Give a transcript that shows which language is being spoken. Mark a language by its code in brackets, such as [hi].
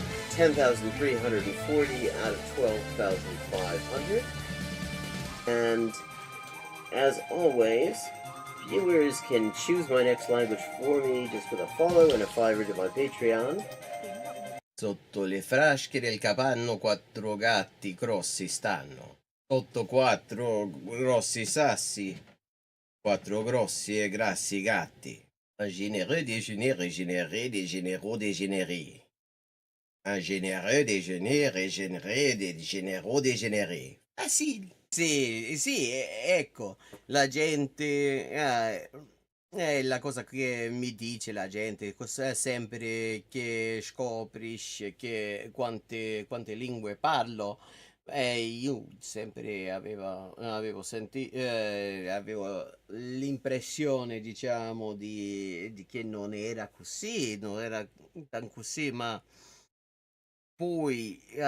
[en] 10,340 out of 12,500. And as always, viewers can choose my next language for me just with a follow and a $5 to my Patreon. [it] Sotto le frasche del capanno 4 gatti grossi stanno. Sotto 4 grossi sassi, 4 grossi e grassi gatti. [fr] Un généreux déjeuner régénéré des généraux dégénérés. Un généreux déjeuner régénéré des généraux dégénérés. Facile. [it] Sì, ecco, la gente, è la cosa che mi dice la gente, sempre che scoprisce che quante lingue parlo, io sempre avevo l'impressione, diciamo, di che non era così, non era tan così, ma poi,